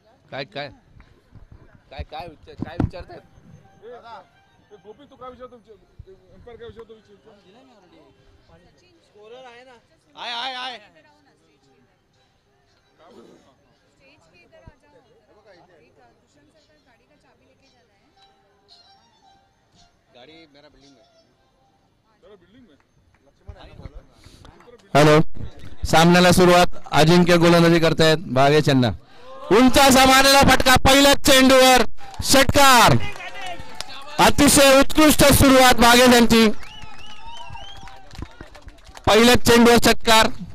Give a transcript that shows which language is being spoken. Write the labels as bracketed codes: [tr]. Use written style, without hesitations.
[mr] काय काय काय काय काय विचारतात गोपी? तू काय विचारतो? एम्पायर काय विचारतो? स्कोरर आहे ना. [hi] आय आय आय स्टेज के इधर आ जाओ. एक दुष्यंत सर का गाड़ी का चाबी लेके जाना है. गाड़ी मेरा बिल्डिंग में. तेरा बिल्डिंग में लक्ष्मण. [mr] हॅलो, सामन्याला सुरुवात. अजिंक्य गोलंदाजी करतायत. भागेश यांना उंचा मारलेला फटका. पहिल्याच चेंडूवर षटकार. अतिशय उत्कृष्ट सुरुवात भागेश यांची. पहिल्याच चेंडूवर षटकार.